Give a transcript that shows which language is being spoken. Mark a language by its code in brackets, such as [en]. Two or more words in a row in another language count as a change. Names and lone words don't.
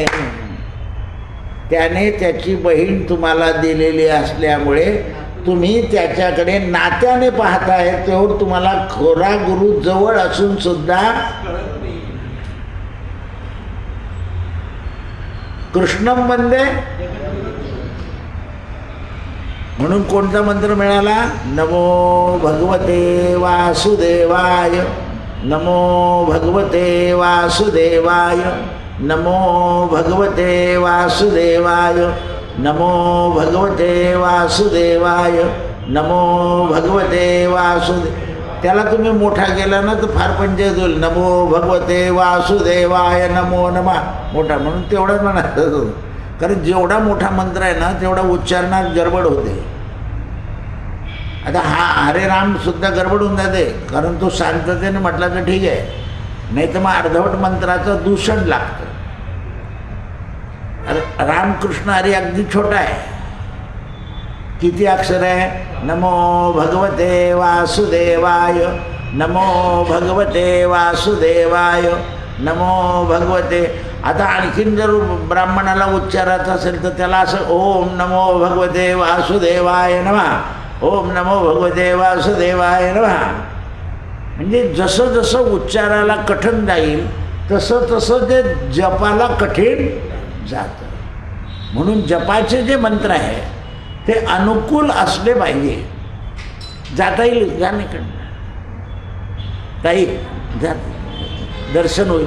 [mr] त्याने त्याची बहीण तुम्हाला दिलेली असल्यामुळे तुम्ही त्याच्याकडे नात्याने पाहताय. तेव्हा तुम्हाला खरा गुरु जवळ असून सुद्धा [sa] कृष्णम वंदे. [mr] म्हणून कोणता मंत्र मिळाला, [sa] नमो भगवते वासुदेवाय, नमो भगवते वासुदेवाय, नमो भगवते वासुदेवाय, नमो भगवते वासुदेवाय, नमो भगवते वासुदेव. [mr] त्याला तुम्ही मोठा केला ना तर फार पंचायत होईल. [sa] नमो भगवते वासुदेवाय नमो नमः. [mr] मोठा म्हणून तेवढाच म्हणायचं. कारण जेवढा मोठा मंत्र आहे ना तेवढा उच्चारणात गडबड होते. आता हा हरे राम सुद्धा गडबड होऊन जाते, कारण तो शांततेने म्हटला तर ठीक आहे, नाही तर मग अर्धवट मंत्राचं दूषण लागतं. रामकृष्ण हरी अगदी छोटा आहे, किती अक्षर आहे? [sa] नमो भगवते वासुदेवाय, नमो भगवते वासुदेवाय, नमो भगवते. [mr] आता आणखीन जर ब्राह्मणाला उच्चारायचं असेल तर त्याला असं [sa] ओम नमो भगवते वासुदेवाय नमः, ओम नमो भगवते वासुदेवाय नमः. [mr] म्हणजे जसं जसं उच्चाराला कठीण जाईल तसं तसं ते जपाला कठीण जातं. म्हणून जपाचे जे मंत्र आहे ते अनुकूल असले पाहिजे. जाता येईल जाणीकडनं ताई, जा दर्शन होईल.